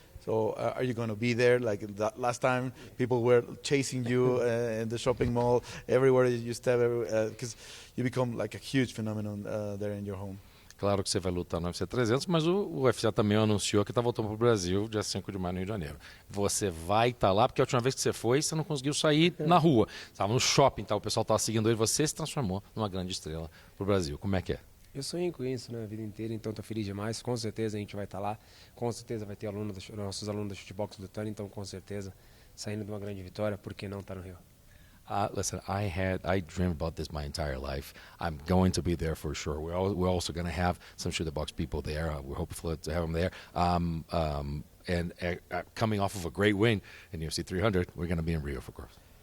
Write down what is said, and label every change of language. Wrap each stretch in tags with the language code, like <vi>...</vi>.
<en>So are you going to be there? Like that last time, people were chasing you in the shopping mall, everywhere you step, because you become like a huge phenomenon there in your home.</en> <pt>Claro que você vai lutar no UFC 300, mas o UFC também anunciou que está voltando para o Brasil dia 5 de maio no Rio de Janeiro. Você vai estar lá, porque a última vez que você foi, você não conseguiu sair na rua. Estava no shopping, tá? O pessoal estava seguindo ele, você se transformou numa grande estrela para o Brasil. Como é que é? Eu sonhei com isso, né, a vida inteira, então estou feliz demais. Com certeza a gente vai estar lá, com certeza vai ter nossos alunos da shootbox lutando, então com certeza saindo de uma grande vitória, por que não estar no Rio?</pt> <en>Listen, I dreamed about this my entire life. I'm going to be there for sure. We're also going to have some shoot the box people there. We're hopeful to have them there. And coming off of a great win in UFC 300, we're going to be in Rio, of course.</en>